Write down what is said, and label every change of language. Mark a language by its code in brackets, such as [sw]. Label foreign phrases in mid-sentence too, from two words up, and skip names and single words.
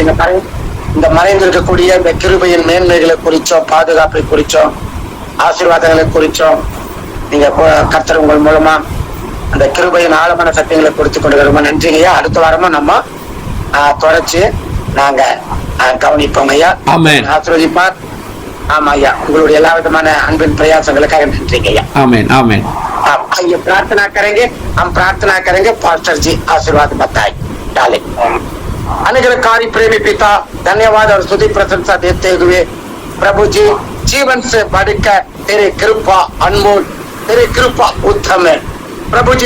[ta] இந்த மறைந்திருக்கக்கூடிய இந்த கிருபையின் மேன்மைகளை குறிச்சோம், பாதுகாப்பை குறிச்சோம், ஆசீர்வாதங்களை குறிச்சோம் நீங்க கர்த்தர் உங்கள் மூலமா அந்த கிருபையின் ஆழமான சத்தியங்களை குறித்து கொண்டு ரொம்ப நன்றிங்க ஐயா. அடுத்த வாரமும் நம்ம தொடர்ச்சி நாங்க கவனிப்போம் ஐயா. ஆசீர்வதிப்பார். ஆமா ஐயா, உங்களுடைய எல்லா விதமான அன்பின் பிரயாசங்களுக்காக நன்றிங்க ஐயா. ஆமென் ஆமென். [hi] ये प्रार्थना करेंगे, हम प्रार्थना करेंगे। पास्टर जी आशीर्वाद बताए डाले। अनुग्रहकारी प्रेमी पिता, धन्यवाद और स्तुति प्रशंसा देते हुए प्रभु जी, जीवन से बढ़कर तेरे कृपा अनमोल, तेरे कृपा उत्तम है प्रभु जी।